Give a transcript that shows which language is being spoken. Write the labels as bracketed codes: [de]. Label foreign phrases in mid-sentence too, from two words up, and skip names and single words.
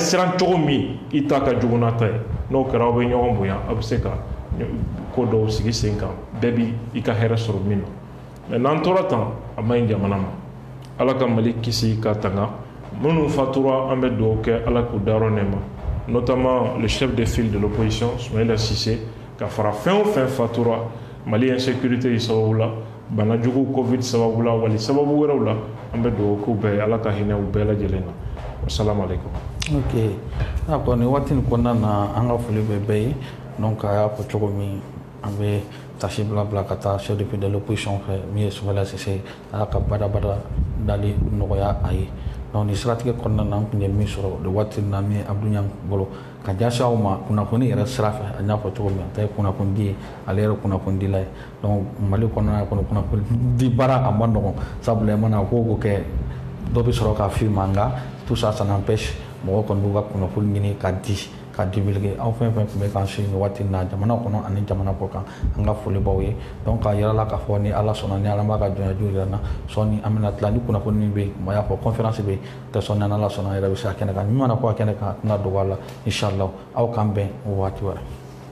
[bm] siran cogo min i ta ka jugu n'a ta ye n'o kɛra aw bɛ ɲɔgɔn bonya a bɛ se ka ko dɔw sigi sen kan bɛɛ bi i ka hɛrɛ sɔrɔ min na mais n'an tora tan a ma ɲi jamana ma Ala ka Mali kisi ka tanga minnu fatura an bɛ dugawu kɛ Ala k'u dayɔrɔ nɛɛma [fr] notamment le chef de file de l'opposition [bm] Soumaïla Cissé ka fara fɛn o fɛn fatura Mali insécurité yi sababu la bana jugu covid sababu la wali sababu wɛrɛw la an bɛ dugawu k'u bɛɛ ye Ala ka hinɛ u bɛɛ lajɛlen na [ar] assalamu alaikum. [fr] Ok, d'accord, [bm] ni waati nin kɔnɔna na an ka foli bɛ bɛɛ ye donc a y'a fɔ cogo min an bɛ tasi bila ka taa [fr] chef de file de l'opposition [bm] fɛ min ye Soumaïla Cissé a y'a ka badabada dali nɔgɔya a ye donc ni siratigɛ kɔnɔna na an tun ye min sɔrɔ o waati na min ye Abdou Niang bolo ka ɲɛsin aw ma kunnafoni yɛrɛ sira fɛ a y'a fɔ cogo min a ta ye kunnafoni ye ale yɛrɛ kunnafonidila ye donc Mali kɔnɔna kɔnɔ kunnafoni di baara a ma nɔgɔn sabula i mana ko ko kɛ dɔ bɛ sɔrɔ ka f'i ma nka [fr] tout ça ça n'empêche [bm] mɔgɔ kɔni b'u ka kunnafoni ɲini ka divulguer aw fɛn fɛn tun bɛ k'an si nin waati in na jamana kɔnɔ ani jamana kɔ kan an ka foli b'aw ye donc k'a yira la k'a fɔ ni Ala sɔnna ni Ala b'a ka jɔnjaju jira n na sɔɔni an bɛna tila ni kunnafoni min bɛ yen a y'a fɔ conférence bɛ yen tɛ sɔn ni Ala sɔnna an yɛrɛ bɛ se a kɛnɛ kan min mana kɔ a kɛnɛ kan a tɛna dogo a la inchallah aw k'an bɛn o waati wɛrɛ.